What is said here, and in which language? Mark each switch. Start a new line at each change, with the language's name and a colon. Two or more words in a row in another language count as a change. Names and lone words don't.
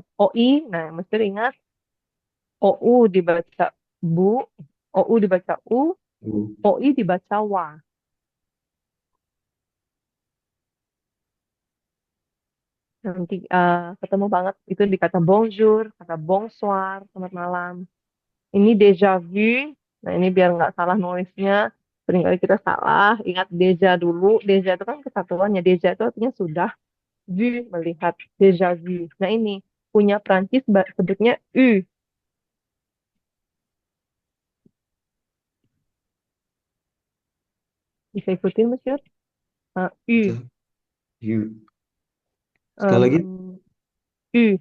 Indonesian: OI, nah mesti ingat OU dibaca bu, OU dibaca U, Oh. OI dibaca wa. Nanti ketemu banget itu di kata bonjour, kata bonsoir, selamat malam.
French: Ini déjà vu,
Indonesian: nah ini biar nggak salah nulisnya. Seringkali kita salah, ingat déjà dulu. Déjà itu kan kesatuannya. Déjà itu artinya sudah, vu melihat,
French: déjà vu.
Indonesian: Nah ini punya Prancis sebutnya U. Bisa ikutin Monsieur? U. Oke. You. Sekali lagi. Em, U.